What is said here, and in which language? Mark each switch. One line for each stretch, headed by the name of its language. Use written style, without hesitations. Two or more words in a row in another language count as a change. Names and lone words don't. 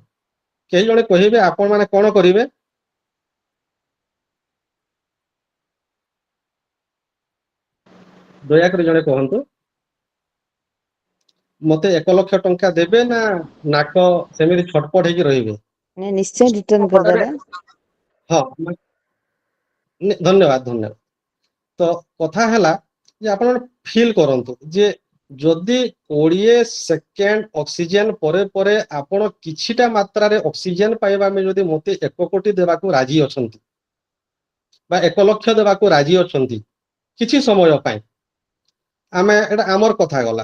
Odia: କେହି ଜଣେ କହିବେ ଆପଣ ମାନେ କଣ କରିବେ? ଦୟାକରି ଜଣେ କୁହନ୍ତୁ। ମତେ 1 ଲକ୍ଷ ଟଙ୍କା ଦେବେ ନା ନାକ ସେମିତି ଛଟପଟ ହେଇକି ରହିବେ?
Hindi: नहीं निश्चय रिटर्न कर देगा।
Odia: ହଁ, ଧନ୍ୟବାଦ ଧନ୍ୟବାଦ। ତ କଥା ହେଲା ଯେ ଆପଣ ଫିଲ୍ କରନ୍ତୁ ଯେ ଯଦି 20 ସେକେଣ୍ଡ ଅକ୍ସିଜେନ ପରେ ପରେ ଆପଣ କିଛିଟା ମାତ୍ରାରେ ଅକ୍ସିଜେନ ପାଇବା ପାଇଁ ଯଦି ମତେ 1 କୋଟି ଦେବାକୁ ରାଜି ଅଛନ୍ତି ବା 1 ଲକ୍ଷ ଦେବାକୁ ରାଜି ଅଛନ୍ତି କିଛି ସମୟ ପାଇଁ, ଆମେ ଏଟା ଆମର କଥା ଗଲା।